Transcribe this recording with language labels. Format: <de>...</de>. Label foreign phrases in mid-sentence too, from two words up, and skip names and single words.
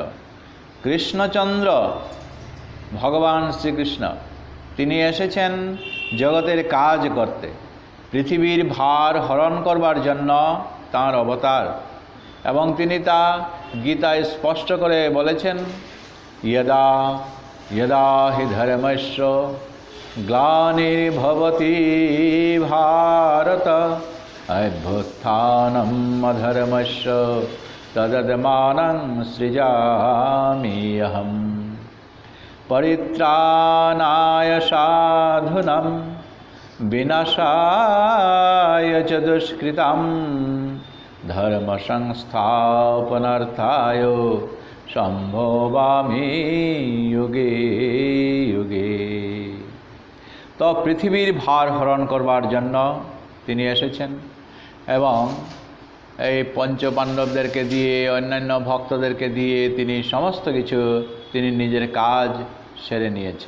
<bn>কৃষ্ণচন্দ্র ভগবান শ্রীকৃষ্ণ, তিনি এসেছেন জগতের কাজ করতে, পৃথিবীর ভার হরণ করবার জন্য তাঁর অবতার। এবং তিনি তা গীতায় স্পষ্ট করে বলেছেন,</bn> <sa>यदा यदा हि धर्मस्य ग्लानिर्भवति भारत अभ्युत्थानम् अधर्मस्य तदत्मानं सृजामि अहम् परित्राणाय साधूनां विनाशाय च दुष्कृतां धर्म संस्थापनार्थाय সম্ভবামি যুগে যুগে।</sa> <bn>তো পৃথিবীর ভার হরণ করবার জন্য তিনি এসেছেন এবং এই পঞ্চপাণ্ডবদেরকে দিয়ে, অন্যান্য ভক্তদেরকে দিয়ে তিনি সমস্ত কিছু তিনি নিজের কাজ সেরে নিয়েছেন।</bn>